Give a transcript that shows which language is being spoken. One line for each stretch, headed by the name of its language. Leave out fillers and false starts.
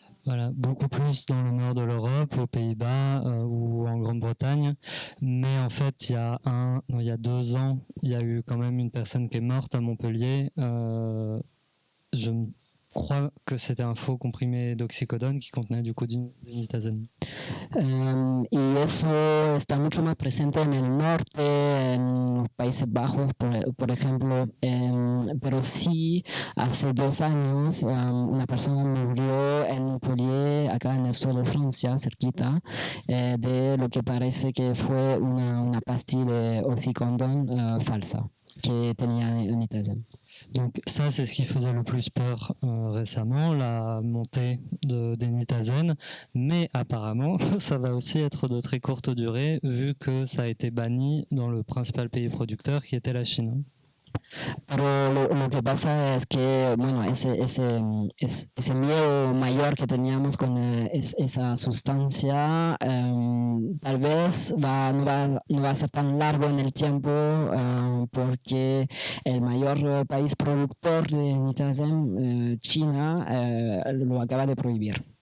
French: Voilà, beaucoup plus dans le nord de l'Europe, aux Pays-Bas ou en Grande-Bretagne. Mais en fait, il y a 2 ans, il y a eu quand même une personne qui est morte à Montpellier. Je crois que c'était un faux comprimé d'oxycodone qui contenait du coup du nitazen.
Spanish: Y eso está mucho más presente en el norte, en los Países Bajos, por ejemplo, pero sí, hace 2 años una persona murió en Montpellier, acá en el sur de Francia, cerquita, de lo que parece que fue una pastilla de oxycodone falsa que tenía nitazen.
French: Donc ça, c'est ce qui faisait le plus peur récemment, la montée des nitazen. Mais apparemment, ça va aussi être de très courte durée, vu que ça a été banni dans le principal pays producteur, qui était la Chine.
Spanish: Pero lo que pasa es que, bueno, ese miedo mayor que teníamos con esa sustancia, tal vez no va a ser tan largo en el tiempo, porque el mayor país productor de nitazen, China, lo acaba de prohibir.